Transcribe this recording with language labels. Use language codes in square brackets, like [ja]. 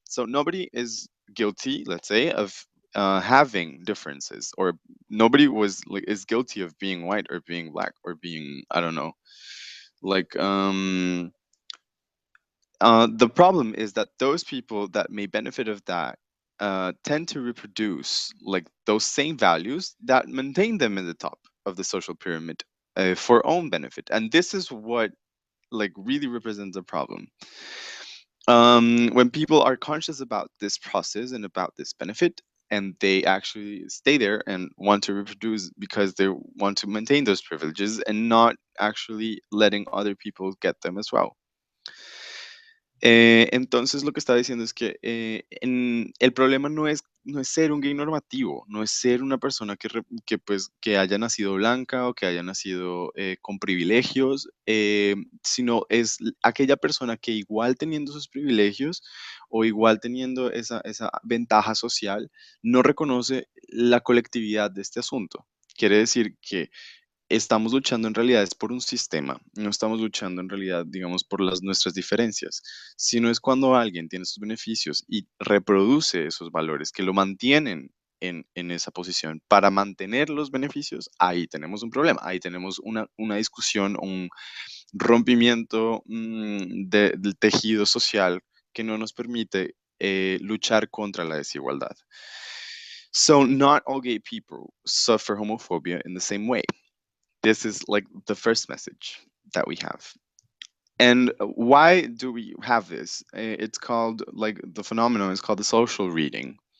[en] So nobody is guilty, let's say, of having differences, or nobody was like is guilty of being white or being black or being, I don't know, like the problem is that those people that may benefit of that tend to reproduce like those same values that maintain them in the top of the social pyramid for own benefit, and this is what like really represents a problem. When people are conscious about this process and about this benefit, and they actually stay there and want to reproduce because they want to maintain those privileges and not actually letting other people get them as well. [es] Entonces lo que está diciendo es que el problema no es ser un gay normativo, no es ser una persona que, pues, que haya nacido blanca o que haya nacido con privilegios, sino es aquella persona que igual teniendo sus privilegios o igual teniendo esa ventaja social, no reconoce la colectividad de este asunto. Quiere decir que estamos luchando en realidad es por un sistema, no estamos luchando en realidad, digamos, por nuestras diferencias, sino es cuando alguien tiene sus beneficios y reproduce esos valores que lo mantienen en esa posición para mantener los beneficios, ahí tenemos un problema, ahí tenemos una discusión, un rompimiento del tejido social que no nos permite luchar contra la desigualdad. [en] So not all gay people suffer homophobia in the same way. This is like the first message that we have. And why do we have this? It's called, like, the phenomenon is called the social reading.